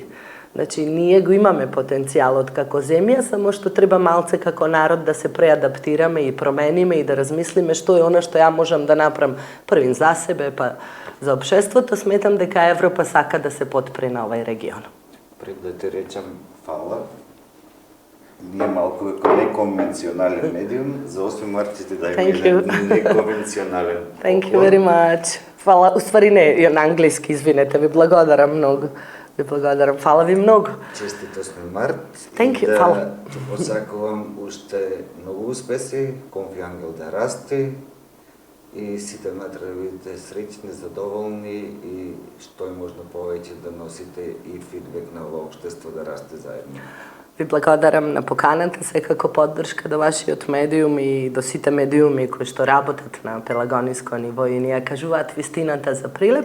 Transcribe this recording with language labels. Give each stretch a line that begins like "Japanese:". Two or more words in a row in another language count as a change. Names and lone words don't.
Macedonian: Значи, ние го имаме потенцијалот како земја, само што треба малце како народ да се преадаптираме и промениме и да размислиме што е она што ја можам да направам првин за себе, па за општеството. Сметам дека Европа сака да се подпри на овај регион. Пред да ти речам фала, ние малку како неконвенционален медиум, за 8 март ќе ти дајме неконвенционален.
English: Thank you very much.
Macedonian: Фала, уствари не, на англиски, извинете, ви благодарам многу. Ви благодарам, фала ви многу. Честит 8 март.
English: Thank you,
Macedonian: фала. Ти посакувам уште многу успеси, Конфи Ангел да расти и сите матра да бидете среќни, задоволни и што е можно повеќе да носите и фидбек на ова општество да расте заедно. Ви благодарам на поканата, секако поддршка до вашиот медиум и до сите медиуми кои што работат на пелагониско ниво и ни ја кажуваат вистината за Прилеп.